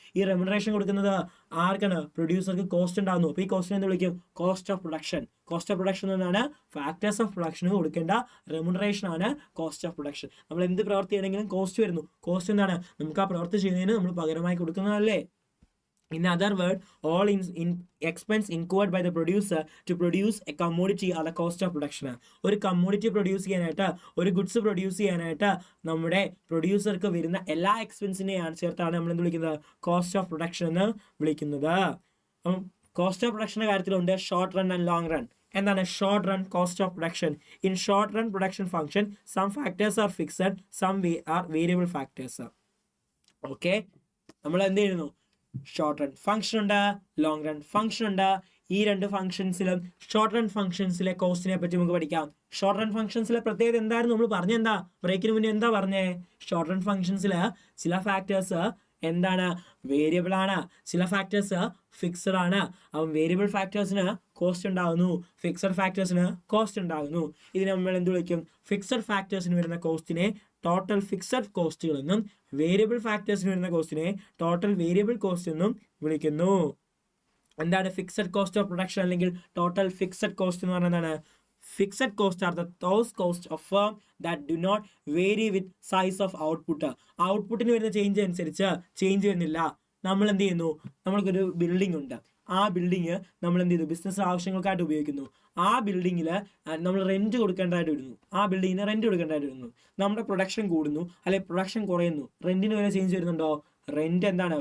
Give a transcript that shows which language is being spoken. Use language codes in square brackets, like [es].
[ml] ഈ റെമുനറേഷൻ കൊടുക്കുന്നത് ആർക്കാണ്? പ്രൊഡ്യൂസർക്ക് കോസ്റ്റ് ഉണ്ടാകുന്നു. അപ്പോൾ ഈ കോസ്റ്റിനെ എന്ത് വിളിക്കും? Cost of production. Cost of production എന്നാണ് ഫാക്ടേഴ്സ് ഓഫ് പ്രൊഡക്ഷന് കൊടുക്കേണ്ട റെമുനറേഷൻ ആണ് കോസ്റ്റ് ഓഫ് പ്രൊഡക്ഷൻ. നമ്മൾ എന്ത് പ്രവൃത്തി ചെയ്യണമെങ്കിലും കോസ്റ്റ് വരുന്നു. കോസ്റ്റ് എന്താണ്? നമുക്ക് ആ പ്രവൃത്തി ചെയ്യുന്നതിന് നമ്മൾ പകരമായി കൊടുക്കുന്നതല്ലേ? [en] In other words, all in expense incurred by the producer to produce a commodity are the cost of production. [ml] ഒരു കമ്മോഡിറ്റി പ്രൊഡ്യൂസ് ചെയ്യാനായിട്ട്, ഒരു ഗുഡ്സ് പ്രൊഡ്യൂസ് ചെയ്യാനായിട്ട് നമ്മുടെ പ്രൊഡ്യൂസർക്ക് വരുന്ന എല്ലാ എക്സ്പെൻസിനെയാണ് ചേർത്താണ് നമ്മൾ എന്ത് വിളിക്കുന്നത്? കോസ്റ്റ് ഓഫ് പ്രൊഡക്ഷൻ എന്ന് വിളിക്കുന്നത്. അപ്പം cost of പ്രൊഡക്ഷൻ്റെ കാര്യത്തിലുണ്ട് short run and long run. എന്താണ് short run cost of production? [en] In short run production function some factors are fixed, some are variable factors. [ml] Okay, നമ്മൾ എന്ത് ചെയ്യുന്നു? ഷോർട്ട് റൺ ഫംഗ്ഷൻ ഉണ്ട്, long run function ഉണ്ട്. ഈ രണ്ട് ഫംഗ്ഷൻസിലും short run ഫംഗ്ഷൻസിലെ കോസ്റ്റിനെ പറ്റി നമുക്ക് പഠിക്കാം. ഷോർട്ട് റൺ ഫംഗ്ഷൻസിലെ പ്രത്യേകത എന്തായിരുന്നു? നമ്മൾ പറഞ്ഞെന്താ? ബ്രേക്കിന് മുന്നേ എന്താ പറഞ്ഞേ? ഷോർട്ട് റൺ ഫംഗ്ഷൻസിൽ ചില ഫാക്ടേഴ്സ് എന്താണ്? വേരിയബിൾ ആണ്. ചില ഫാക്ടേഴ്സ് ഫിക്സഡ് ആണ്. അപ്പം വേരിയബിൾ ഫാക്ടേഴ്സിന് കോസ്റ്റ് ഉണ്ടാകുന്നു, ഫിക്സഡ് ഫാക്ടേഴ്സിന് കോസ്റ്റ് ഉണ്ടാകുന്നു. ഇതിനെ നമ്മൾ എന്ത് വിളിക്കും? ഫിക്സഡ് ഫാക്ടേഴ്സിന് വരുന്ന കോസ്റ്റിനെ ടോട്ടൽ ഫിക്സഡ് കോസ്റ്റുകൾ എന്നും വേരിയബിൾ ഫാക്ടേഴ്സിന് വരുന്ന കോസ്റ്റിനെ ടോട്ടൽ വേരിയബിൾ കോസ്റ്റ് എന്നും വിളിക്കുന്നു. എന്താണ് ഫിക്സഡ് കോസ്റ്റ് ഓഫ് പ്രൊഡക്ഷൻ അല്ലെങ്കിൽ ടോട്ടൽ ഫിക്സഡ് കോസ്റ്റ് എന്ന് പറയുന്നതാണ്? [en] Fixed costs are those costs of firm that do not vary with size of output. [ml] ഔട്ട്പുട്ടിന് വരുന്ന ചേഞ്ച് അനുസരിച്ച് ചേഞ്ച് വരുന്നില്ല. നമ്മൾ എന്ത് ചെയ്യുന്നു? നമ്മൾക്കൊരു ബിൽഡിംഗ് ഉണ്ട്. ആ ബിൽഡിങ് നമ്മൾ എന്ത് ചെയ്തു? ബിസിനസ് ആവശ്യങ്ങൾക്കായിട്ട് ഉപയോഗിക്കുന്നു. ആ ബിൽഡിങ്ങിൽ നമ്മൾ റെന്റ് കൊടുക്കേണ്ടതായിട്ട് വരുന്നു. നമ്മുടെ പ്രൊഡക്ഷൻ കൂടുന്നു അല്ലെ പ്രൊഡക്ഷൻ കുറയുന്നു, റെന്റിന് വരെ ചേഞ്ച് വരുന്നുണ്ടോ? റെന്റ് എന്താണ്?